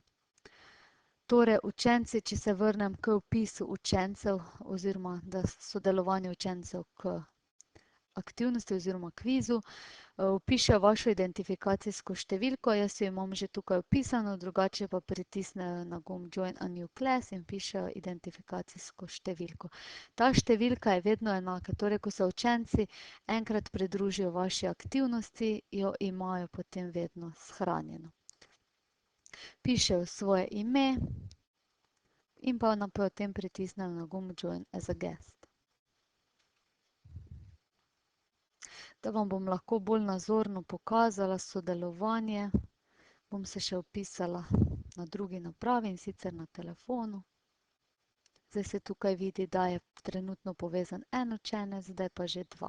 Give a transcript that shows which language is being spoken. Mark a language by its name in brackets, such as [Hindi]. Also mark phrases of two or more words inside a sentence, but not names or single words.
[Slovenian] Torej, učenci, če se vrnem k vpisu učencev oziroma sodelovanju učencev k aktivnosti oziroma kvizu, vpišejo vašo identifikacijsko številko, jaz jo imam že tukaj vpisano, drugače pa pritisnejo na gumb [English] Join a new class [Slovenian] in vpišejo identifikacijsko številko. Ta številka je vedno enaka, torej ko se učenci enkrat pridružijo vaši aktivnosti, jo imajo potem vedno shranjeno. Pišejo svoje ime in pa potem pritisnejo na gumb [English] Join as a guest. [Slovenian] Da vam bom lahko bolj nazorno pokazala sodelovanje, bom se še vpisala na drugi napravi, in sicer na telefonu. Zdaj se tukaj vidi, da je trenutno povezan en učenec, zdaj pa že dva.